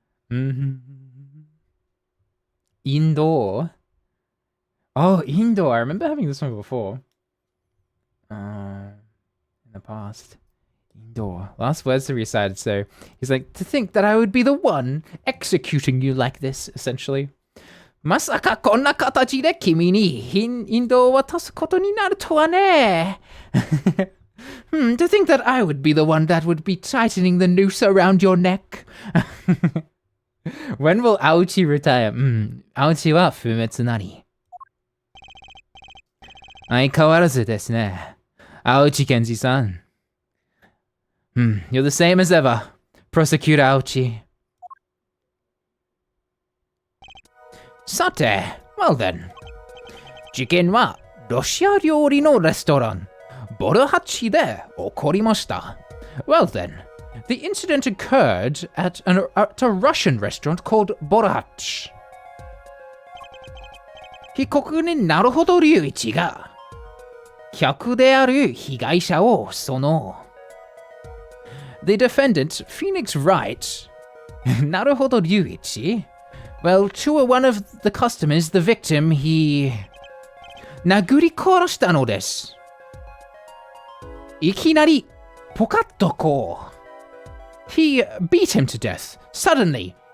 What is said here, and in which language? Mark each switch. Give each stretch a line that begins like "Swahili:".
English: Mm-hmm. Indoor. Oh, Indo. I remember having this one before. In the past. Indo. Last words to recite. So he's like, to think that I would be the one executing you like this, essentially.
Japanese: まさかこんな形で君に引導を渡すことになるとはね。
English: To think that I would be the one that would be tightening the noose around your neck. When will Aochi retire?
Japanese: Aochi は不滅なり。相変わらずですね。Aochi Kenji-san.
English: You're the same as ever, Prosecutor Aochi.
Japanese: さて、
English: well then.
Japanese: 事件はロシア料理のレストラン、ボルハッチで起こりました。
English: Well then, the incident occurred at a Russian restaurant called Borach.
Japanese: 被告人なるほど隆一が、客である被害者をその。
English: The defendant, Phoenix Wright, なるほど隆一 Well, to one of the customers, the victim, he
Japanese: 殴り殺したのです。いきなりポカッとこう。
English: He beat him to death, suddenly.